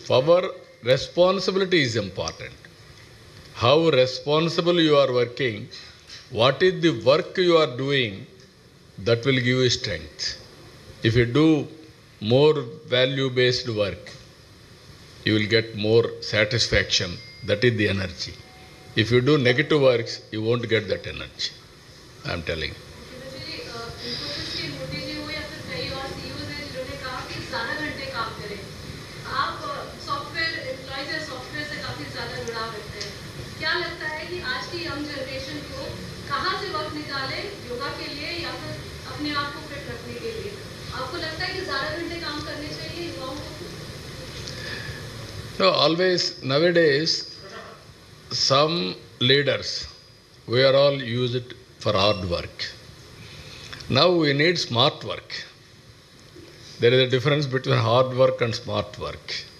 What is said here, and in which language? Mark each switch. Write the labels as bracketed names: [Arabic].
[English] Power, responsibility is important. How responsible you are working, what is the work you are doing, that will give you strength. If you do more value-based work, you will get more satisfaction. That is the energy. If you do negative works, you won't get that energy. I am telling you. [Hindi] Infosys के मोदी जी हो या फिर कई और CEO हैं जिन्होंने कहा कि ज़्यादा घंटे काम करें। आप सॉफ्टवेयर एम्प्लॉयज या सॉफ्टवेयर से काफ़ी ज़्यादा जुड़ाव रखते हैं। क्या लगता है कि आज की यंग जनरेशन को कहाँ से वक्त निकाले योगा के लिए या फिर अपने आप को फिट रखने के लिए? आपको लगता है कि ज़्यादा घंटे काम करने चाहिए युवाओं को? [English] No, always nowadays, some leaders, we are all used for hard work. Now we need smart work. There is a difference between hard work and smart work.